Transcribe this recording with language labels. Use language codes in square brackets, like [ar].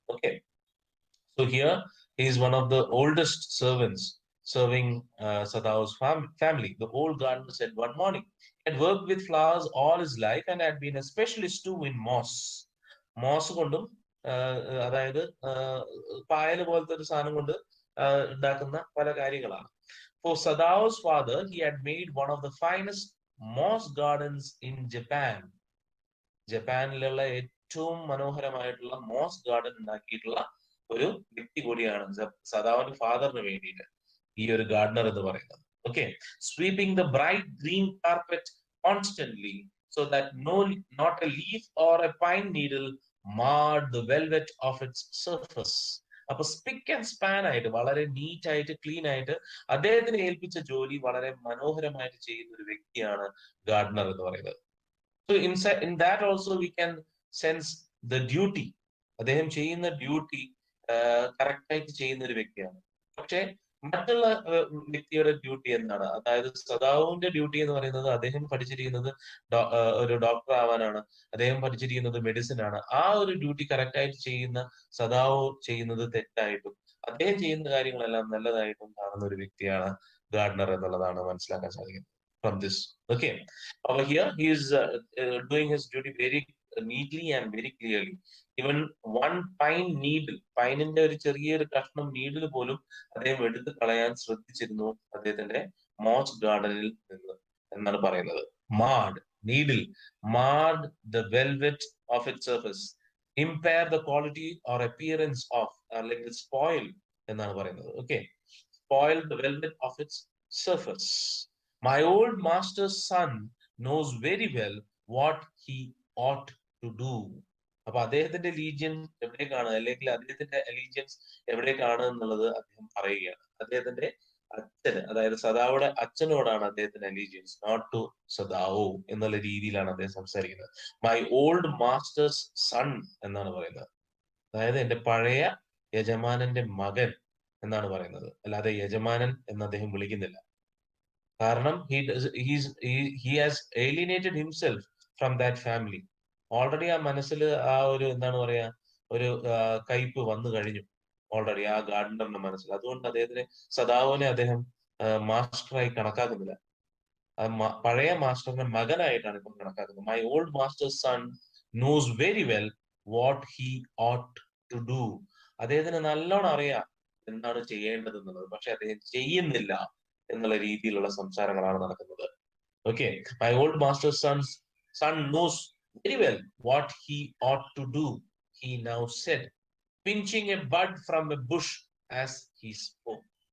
[en] Okay, so here he is one of the oldest servants serving Sadao's family. The old gardener said one morning he had worked with flowers all his life and had been a specialist too in moss. [ml] MOS കൊണ്ടും അതായത് പായല് പോലത്തെ ഒരു സാധനം കൊണ്ട് ഉണ്ടാക്കുന്ന പല കാര്യങ്ങളാണ്. [en] For Sadao's father, he had made one of the finest moss gardens in Japan. [ml] ജപ്പാനിലുള്ള ഏറ്റവും മനോഹരമായിട്ടുള്ള മോസ് ഗാർഡൻ ഉണ്ടാക്കിയിട്ടുള്ള ഒരു വ്യക്തി കൂടിയാണ് സദാവിന്റെ ഫാദറിന് വേണ്ടിയിട്ട് ഈ ഒരു ഗാർഡനർ എന്ന് പറയുന്നത്. [en] Okay, sweeping the bright green carpet constantly so that not a leaf or a pine needle marred the velvet of its surface. [ml] അപ്പൊ [en] spick and span [ml] ആയിട്ട് വളരെ നീറ്റ് ആയിട്ട് ക്ലീൻ ആയിട്ട് അദ്ദേഹത്തിന് ഏൽപ്പിച്ച ജോലി വളരെ മനോഹരമായിട്ട് ചെയ്യുന്ന ഒരു വ്യക്തിയാണ് ഗാർഡനർ എന്ന് പറയുന്നത്. [en] So in that also we can sense the duty. [ml] അദ്ദേഹം ചെയ്യുന്ന ഡ്യൂട്ടി കറക്റ്റ് ആയിട്ട് ചെയ്യുന്ന ഒരു വ്യക്തിയാണ്. പക്ഷെ മറ്റുള്ള വ്യക്തിയുടെ ഡ്യൂട്ടി എന്താണ്? അതായത് സദാവുവിന്റെ ഡ്യൂട്ടി എന്ന് പറയുന്നത് അദ്ദേഹം പഠിച്ചിരിക്കുന്നത് ഒരു ഡോക്ടർ ആവാനാണ്, അദ്ദേഹം പഠിച്ചിരിക്കുന്നത് മെഡിസിൻ ആണ്. ആ ഒരു ഡ്യൂട്ടി കറക്റ്റ് ആയിട്ട് ചെയ്യുന്ന സദാവു ചെയ്യുന്നത് തെറ്റായിട്ടും അദ്ദേഹം ചെയ്യുന്ന കാര്യങ്ങളെല്ലാം നല്ലതായിട്ടും കാണുന്ന ഒരു വ്യക്തിയാണ് ഗാർഡനർ എന്നുള്ളതാണ് മനസ്സിലാക്കാൻ സാധിക്കുന്നത് [en] from this. Okay, over here he is doing his duty very neatly and very clearly. Even one pine needle, [ml] പൈനിന്റെ ഒരു ചെറിയൊരു കഷ്ണം നീഡിൽ പോലും അദ്ദേഹം എടുത്ത് കളയാൻ ശ്രദ്ധിച്ചിരുന്നു അദ്ദേഹത്തിന്റെ മോസ് ഗാർഡനിൽ നിന്ന് എന്നാണ് പറയുന്നത്. [en] marred needle, marred the velvet of it surface, impair the quality or appearance of, [ml] അല്ലെങ്കിൽ സ്പോയിൽ എന്നാണ് പറയുന്നത്. [en] Okay, spoil the velvet of its surface. My old master's son knows very well what he ought to do. [ml] അപ്പൊ അദ്ദേഹത്തിന്റെ allegiance എവിടേക്കാണ്, അല്ലെങ്കിൽ അദ്ദേഹത്തിന്റെ allegiance എവിടേക്കാണ് എന്നുള്ളത് അദ്ദേഹം പറയുകയാണ്. അദ്ദേഹത്തിന്റെ അച്ഛന്, അതായത് സദാവുടെ അച്ഛനോടാണ് അദ്ദേഹത്തിന്റെ അലീജിയൻസ്, [en] not to [ml] സദാവു എന്നുള്ള രീതിയിലാണ് അദ്ദേഹം സംസാരിക്കുന്നത്. [en] my old master's son [ml] എന്നാണ് പറയുന്നത്. അതായത് എന്റെ പഴയ യജമാനന്റെ മകൻ എന്നാണ് പറയുന്നത്, അല്ലാതെ യജമാനൻ എന്ന് അദ്ദേഹം വിളിക്കുന്നില്ല. കാരണം [en] he has alienated himself from that family. [ml] Already ആ മനസ്സിൽ ആ ഒരു എന്താണ് പറയാ, ഒരു കയ്പ് വന്നു കഴിഞ്ഞു ഓൾറെഡി ആ ഗാർഡനറിന്റെ മനസ്സിൽ. അതുകൊണ്ട് അദ്ദേഹത്തിന് സദാവുവിനെ അദ്ദേഹം മാസ്റ്ററായി കണക്കാക്കുന്നില്ല, പഴയ മാസ്റ്ററിന്റെ മകനായിട്ടാണ് ഇപ്പം കണക്കാക്കുന്നത്. [en] My old master son knows very well what he ought to do. [ml] അദ്ദേഹത്തിന് നല്ലോണം അറിയാം എന്താണ് ചെയ്യേണ്ടത് എന്നുള്ളത്, പക്ഷെ അദ്ദേഹം ചെയ്യുന്നില്ല എന്നുള്ള രീതിയിലുള്ള സംസാരങ്ങളാണ് നടക്കുന്നത്. [en] Okay, my old master son knows very well what he ought to do, he now said, pinching a bud from a bush as he spoke.